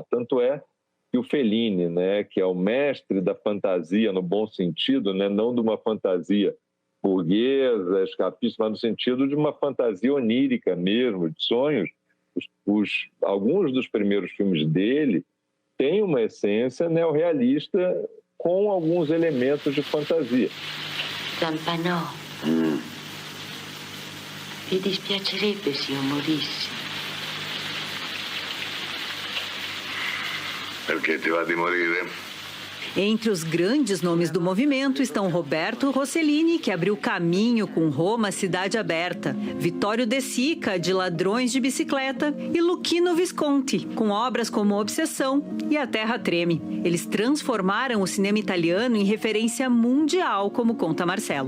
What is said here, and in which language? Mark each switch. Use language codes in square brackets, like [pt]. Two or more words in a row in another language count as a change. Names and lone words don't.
[pt] Tanto é que o Fellini, né, que é o mestre da fantasia no bom sentido, né, não de uma fantasia burguesa, escapista, mas no sentido de uma fantasia onírica mesmo, de sonhos. Alguns dos primeiros filmes dele tem uma essência neorrealista com alguns elementos de fantasia. [it] Zampanò, vi dispiacerebbe se io morissi? Perché ti va di morire? [pt] Entre os grandes nomes do movimento estão Roberto Rossellini, que abriu caminho com Roma Cidade Aberta, Vittorio De Sica, de Ladrões de Bicicleta, e Luchino Visconti, com obras como Obsessão e A Terra Treme. Eles transformaram o cinema italiano em referência mundial, como conta Marcelo.